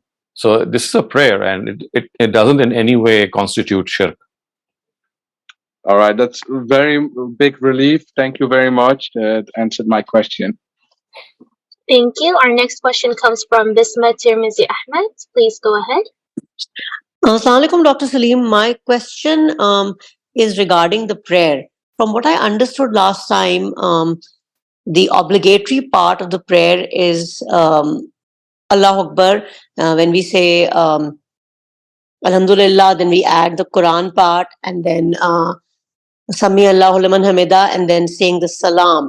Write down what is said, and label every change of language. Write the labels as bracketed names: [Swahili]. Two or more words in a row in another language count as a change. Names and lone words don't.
[English] So this is a prayer, and it doesn't in any way constitute shirk. All right, that's very big relief. Thank you very much. That answered my question. Thank you. Our next question comes from Bisma Tirmizi Ahmed. Please go ahead. [Arabic] السلام عليكم, [English] Dr. Saleem. My question is regarding the prayer. From what I understood last time, the obligatory part of the prayer is [Arabic] الله أكبر. [English] When we say Alhamdulillah, then we add the Quran part, and then [Arabic] سمع الله لمن حمده, [English] and then saying the salam.